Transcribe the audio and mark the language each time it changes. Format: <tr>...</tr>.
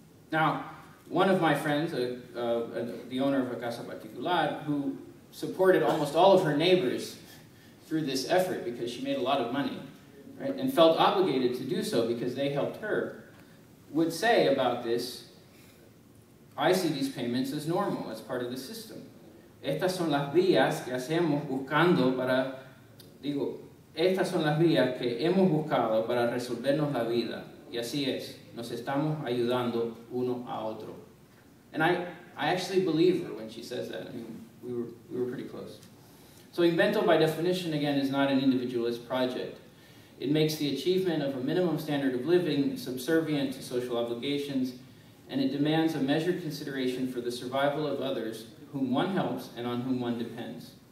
<en>Now, one of my friends, the owner of a casa particular, who supported almost all of her neighbors through this effort because she made a lot of money, right, and felt obligated to do so because they helped her, would say about this, I see these payments as normal, as part of the system.</en> <es>Estas son las vías que hacemos buscando para, estas son las vías que hemos buscado para resolvernos la vida. Y así es, nos estamos ayudando uno a otro.</es> <en>And I actually believe her when she says that. I mean, we were pretty close. So Invento, by definition, again, is not an individualist project. It makes the achievement of a minimum standard of living subservient to social obligations, and it demands a measured consideration for the survival of others whom one helps and on whom one depends.</en>